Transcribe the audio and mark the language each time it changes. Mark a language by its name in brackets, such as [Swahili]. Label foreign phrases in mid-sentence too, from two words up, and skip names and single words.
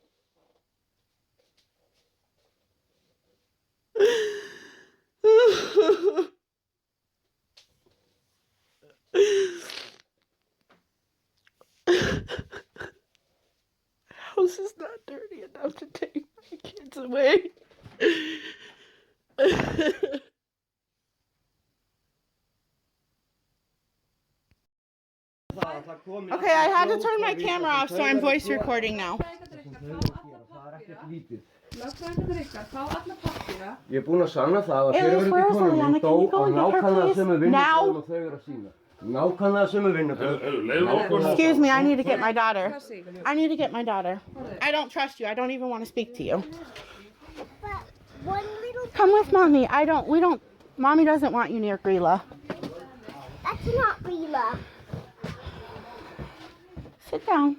[English] House is not dirty enough to take my kids away. Okay, I had to turn my camera off, so I'm voice recording now. [Icelandic] Lögfræðingarnir ykkar, fá alla pappíra. Ég er búinn að sanna það að Ellis, fyrirverandi [English] where is [Icelandic] konan [English] Liliana? [Icelandic] mín dó [English] Can you go [Icelandic] á [English] and get her, [Icelandic] nákvæmlega [English] please? [Icelandic] sömu [English] Now? [Icelandic] vinnubröðum og þau eru að sína. Nákvæmlega sömu vinnubröðum. Leiðu okkur. [English] Excuse me, I need to get my daughter. Kassi, I need to get my daughter. I don't trust you. I don't even want to speak to you. Come with mommy. Mommy doesn't want you near Grilla. That's not Grilla. Sit down.